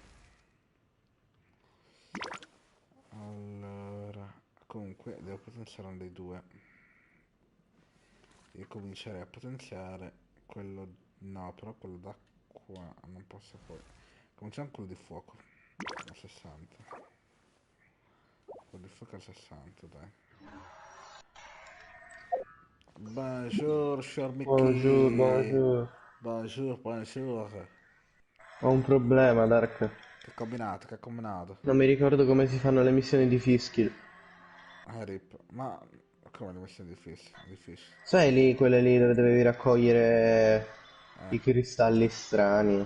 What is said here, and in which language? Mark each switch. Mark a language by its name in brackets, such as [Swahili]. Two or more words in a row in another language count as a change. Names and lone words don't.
[Italian] Allora, comunque devo potenziare uno dei due. Io comincerei a potenziare quello. No, però quello da qua non posso poi. Cominciamo con quello di fuoco. A 60. Quello di fuoco a 60, dai. [French] Bonjour, cher Bonjour, Mickey. bonjour. Bonjour. [Italian] Ho un problema, Dark. Che combinato, che combinato? Non mi ricordo come si fanno le missioni di Fischl. Rip. Ma come le missioni difficili? Sai lì, quelle lì dove dovevi raccogliere i cristalli strani?